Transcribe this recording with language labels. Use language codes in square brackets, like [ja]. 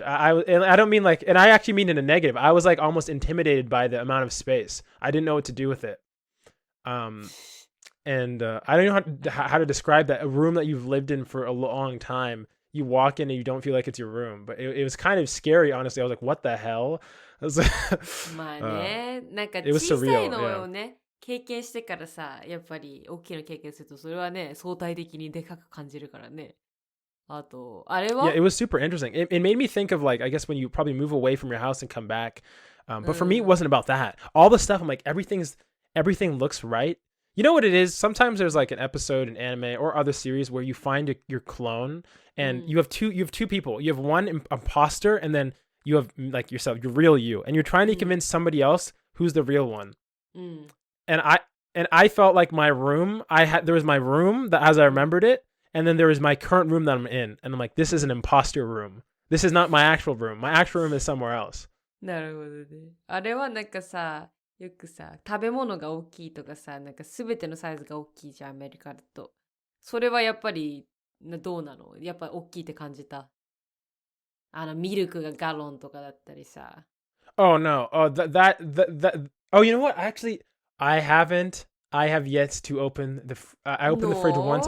[en] And I don't mean like, and I actually mean in a negative. I was like almost intimidated by the amount of space. I didn't know what to do with it. And I don't know how to describe that. A room that you've lived in for a long time, you walk in and you don't feel like it's your room. But it was kind of scary, honestly. I was like, what the hell? I was like, [ja] まあね、なんか [en] it was [ja] 小さ [en] surreal, [ja] いのをね、経験してからさ、やっぱり大きいの経験すると、それはね、相対的にでかく感じるからね。あと、あれは [en] Yeah, it was super interesting. It made me think of like, I guess when you probably move away from your house and come back. But for me, it wasn't about that. All the stuff, I'm like, everything looks right. You know what it is? Sometimes there's like an episode in anime or other series where you find your clone, and you have two people. You have one imposter, and then you have like yourself, your real you, and you're trying to convince somebody else who's the real one. And I felt like my room, there was my room that as I remembered it, and then there was my current room that I'm in, and I'm like, this is an imposter room. This is not my actual room. My actual room is somewhere else. [ja] なるほどね。あれはなんかさ、よくさ、食べ物が大きいとかさ、なんかすべてのサイズが大きいじゃん、アメリカだと。それはやっぱりどうなの？やっぱ大きいって感じた？ミルクがガロンとかだったりさ。 [en] Oh no. Oh that Oh, you know what? Actually, I have yet to open I opened the fridge once.